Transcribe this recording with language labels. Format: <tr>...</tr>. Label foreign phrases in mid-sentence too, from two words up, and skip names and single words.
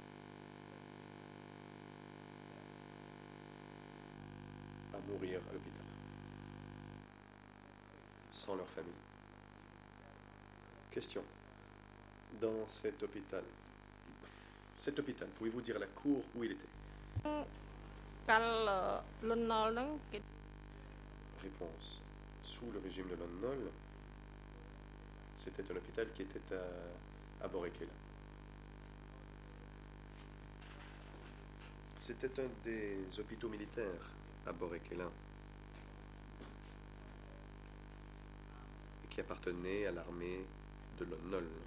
<fr>À mourir à l'hôpital. Sans leur famille. Question. Dans cet hôpital, pouvez-vous dire la cour où il était?</fr> <km>កាលលន់ណល់ហ្នឹងគេ</km> <fr>Réponse. Sous le régime de Lon Nol, c'était un hôpital qui était à Boré-Kéla. C'était un des hôpitaux militaires à Boré-Kéla et qui appartenait à l'armée de Lon Nol.</fr>